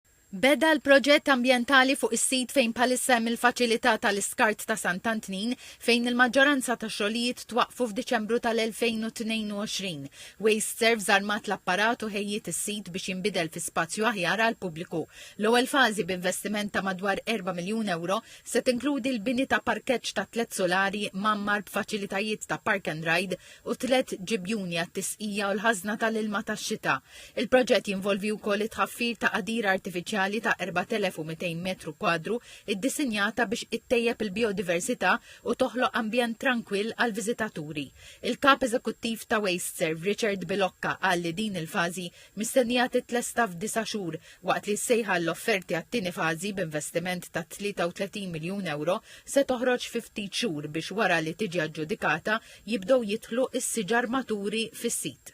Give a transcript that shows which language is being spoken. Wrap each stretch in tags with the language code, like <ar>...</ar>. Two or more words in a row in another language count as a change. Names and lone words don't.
<mt>Beda l-proġett ambjentali fuq is-sit fejn bħalissa hemm il-faċilità tal-iskart ta' Sant'Antnin fejn il-maġġoranza ta' xogħlijiet twaqqfu f'Diċembru tal-2022. Waste Serves armat l-apparat u ħejjiet is-sit biex jinbidel fi spazju aħjar għal pubbliku. L-ewwel fażi b'investiment ta' madwar 4 miljun euro se tinkludi l-bini ta' parkeġġ ta' 3 solari mammar b'faċilitajiet ta'</mt> <en>park and ride</en> <mt>u 3 ġibjuni għat-tisqija u l-ħażna tal-ilma tax-xita. Il-proġett jinvolvi wkoll it-tħaffir ta' qadir artifiċjali ta' 4200 metru kwadru iddisinjata biex ittejjeb il-biodiversità u toħloq ambjent tranquill għal viżitaturi. Il-kap eżekuttiv ta' Waste Serve Richard Bilocca qal li din il-fażi mistennija titlesta f'9 xhur waqt li ssejħa l-offerti għat-tieni fażi b'investiment ta' 33 miljun euro se toħroġ fi ftit xhur biex wara li tiġi aġġudikata jibdew jidħlu s-siġar maturi fis-sit.</mt>